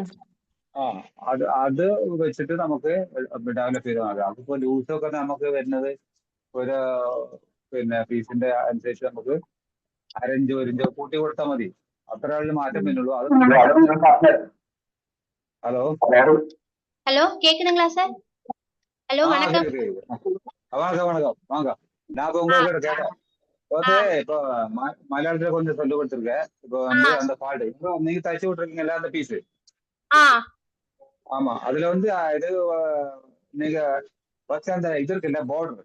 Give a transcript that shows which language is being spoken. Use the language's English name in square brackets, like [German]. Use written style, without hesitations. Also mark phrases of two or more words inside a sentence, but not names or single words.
[Malayalam] അത് വെച്ചിട്ട് നമുക്ക് ഡെവലപ്പ് ചെയ്ത് നോക്കാം. അതിപ്പോ ലൂസൊക്കെ നമുക്ക് വരുന്നത് ഒരു പിന്നെ പീസിന്റെ അനുസരിച്ച് നമുക്ക് 1/2 ഇഞ്ച് 1 ഇഞ്ച് കൂട്ടി കൊടുത്താൽ മതി. അത്ര മാറ്റം വരുന്നുള്ളൂ. അത് ഹലോ [Tamil] ஹலோ கேக்குதுங்களா சார்? ஹலோ வணக்கம். வணக்கம் வாங்க. நான் இப்போ உங்ககிட்ட கேட்டேன் வந்து, இப்போ மலையாளத்துல கொஞ்சம் சொல்லி கொடுத்துருக்கேன். இப்போ வந்து அந்த ஃபால்ட் இப்போ நீங்க தச்சு விட்டுருக்கீங்கல்ல அந்த பீஸ். ஆமா, அதுல வந்து இது நீங்க ஃபர்ஸ்ட் அந்த இது இருக்குல்ல பார்டர்.